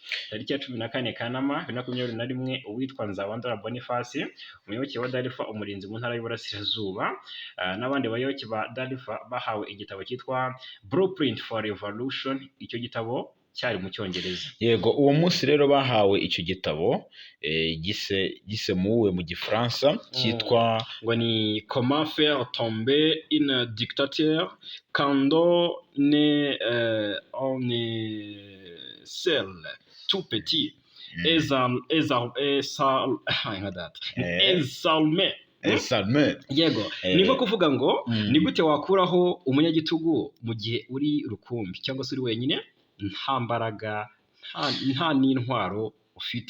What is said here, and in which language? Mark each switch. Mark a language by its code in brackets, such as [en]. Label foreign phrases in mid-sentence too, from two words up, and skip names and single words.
[rw] Tariki ya 14 Kanama 2021 uwitwa Nzabandora Boniface, umuyoboke wa Dalifa umurinzi mu ntara y'Uburasirazuba, n'abandi bayoboke ba Dalifa bahawe igitabo cyitwa Blueprint for Revolution. Icyo gitabo cyari mu Cyongereza. Yego, uwo munsi rero bahawe icyo gitabo gisemuwe mu Gifaransa cyitwa ngo ni Comment faire tomber une dictature quand on est seul tout petit Yego, niko kuvuga ngo ni gute wakuraho umunyagitugu mu gihe uri rukumbi cyangwa se uri wenyine, nta mbaraga, nta n'intwaro ufite.